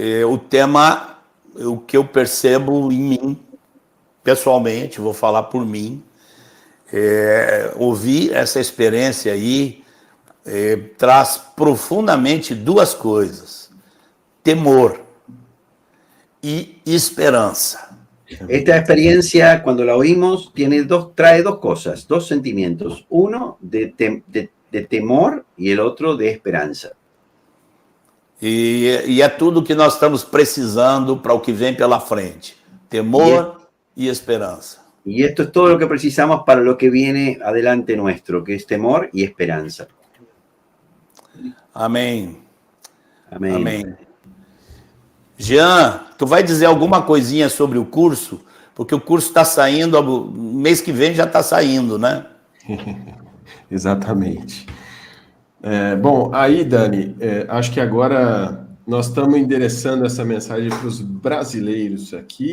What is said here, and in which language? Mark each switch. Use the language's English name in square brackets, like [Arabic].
[Portuguese] O tema, o que eu percebo em mim, pessoalmente, vou falar por mim, Ouvir essa experiência aí traz profundamente duas coisas: [Spanish] temor y esperanza. Esta experiencia, cuando la oímos, trae dos cosas, dos sentimientos. Uno de temor y el otro de esperanza. [Portuguese] E é tudo que nós estamos precisando para o que vem pela frente: temor e esperança. [Spanish] Y esto es todo lo que precisamos para lo que viene adelante nuestro, que es temor y esperanza. [Portuguese] Amém. [Spanish] Amén. [Portuguese] Amém. Jean, tu vai dizer alguma coisinha sobre o curso? Porque o curso está saindo, mês que vem já está saindo, né? Exatamente. Bom, aí, Dani, acho que agora nós estamos endereçando essa mensagem para os brasileiros aqui.